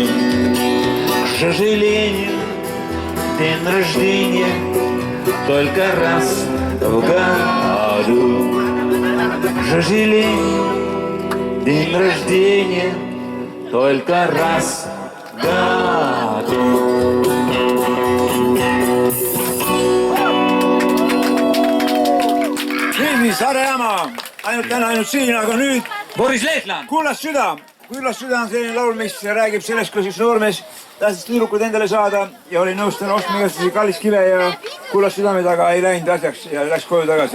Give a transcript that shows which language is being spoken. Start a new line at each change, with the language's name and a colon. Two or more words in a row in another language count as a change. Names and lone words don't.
Russian: К сожалению, день рождения только раз в году. К сожалению, день рождения только раз в году.
Estonian: Nii, Saaremaa, ainult siin, aga nüüd Boris Lehtland. Kullas süda on selline laul, mis räägib sellest, kus üks noormees tahtis tüdrukud endale saada ja oli nõus talle ostma igasuguseid kallis kive ja kullas südamed, aga ei läinud asjaks ja läks koju tagasi.